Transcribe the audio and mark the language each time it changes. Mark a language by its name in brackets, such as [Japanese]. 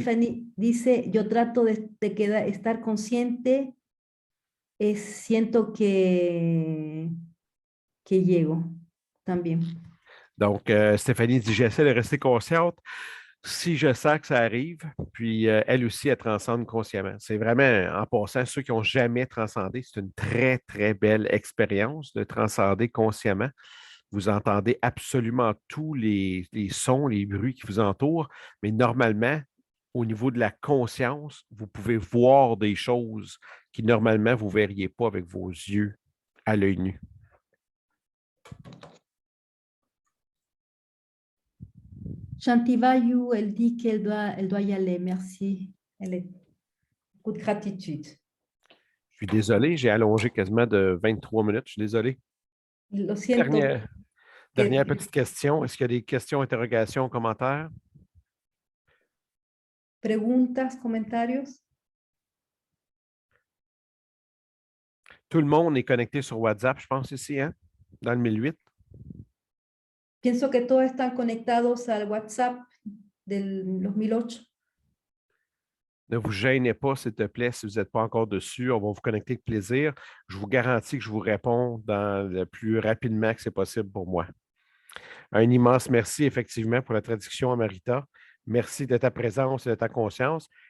[Spanish] Stephanie dice, yo trato de estar consciente, siento que llego también. [French] Donc, Stéphanie dit, j'essaie de rester consciente si je sens que ça arrive, puis elle aussi, elle transcende consciemment. C'est vraiment, en passant, ceux qui n'ont jamais transcendé, c'est une très, très belle expérience de transcender consciemment. Vous entendez absolument tous les sons, les bruits qui vous entourent, mais normalement, au niveau de la conscience, vous pouvez voir des choses qui normalement vous ne verriez pas avec vos yeux à l'œil nu. Chantivayu, elle dit qu'elle doit y aller. Merci. Elle est beaucoup de gratitude. Je suis désolé, j'ai allongé quasiment de 23 minutes. Je suis désolé. [Spanish] Lo siento. [French] Dernière petite question. Est-ce qu'il y a des questions, interrogations, commentaires? [Spanish] Preguntas, comentarios. [French] Tout le monde est connecté sur WhatsApp, je pense, ici, hein? Dans le 1008. [Spanish] Pienso que todos están conectados al WhatsApp de los 1008. [French] Ne vous gênez pas, s'il te plaît, si vous n'êtes pas encore dessus. On va vous connecter avec plaisir. Je vous garantis que je vous réponds dans le plus rapidement que c'est possible pour moi. Un immense merci, effectivement, pour la traduction, Amarita. Merci de ta présence et de ta conscience.